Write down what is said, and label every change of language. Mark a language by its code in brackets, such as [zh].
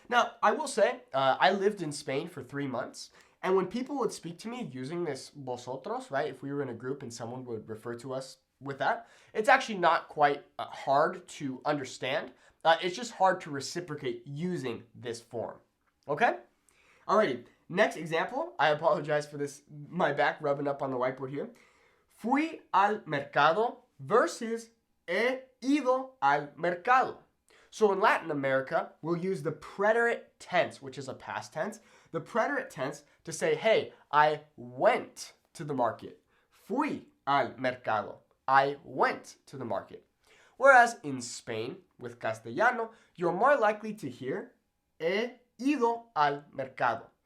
[en] Now, I will say, I lived in Spain for 3 months, and when people would speak to me using this vosotros, right, if we were in a group and someone would refer to us with that, it's actually not quite hard to understand. It's just hard to reciprocate using this form. Okay? Alrighty, next example. I apologize for this, my back rubbing up on the whiteboard here. [es] Fui al mercado versus he ido al mercado. [en] So in Latin America, we'll use the preterite tense, which is a past tense, the preterite tense to say, hey, I went to the market. [es] Fui al mercado. [en] I went to the market. Whereas in Spain, with Castellano, you're more likely to hear [es] he ido al mercado.